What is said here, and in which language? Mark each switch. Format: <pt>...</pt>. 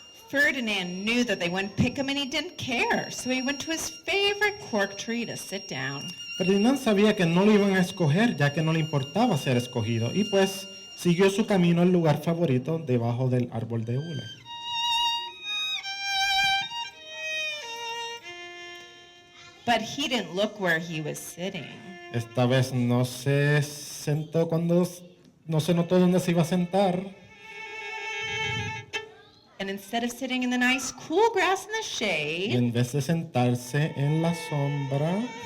<en>Ferdinand knew that they wouldn't pick him and he didn't care, so he went to his favorite cork tree to sit down.</en> <es>Ferdinand sabía que no lo iban a escoger ya que no le importaba ser escogido y pues siguió su camino al lugar favorito debajo del árbol de hule.</es> <en>But he didn't look where he was sitting.</en> <es>Esta vez no se sentó cuando no se notó dónde se iba a sentar.</es> <en>And instead of sitting in the nice cool grass in the</en> <es>Y</es> <en>shade,</en> <es>en vez de sentarse en la sombra,</es>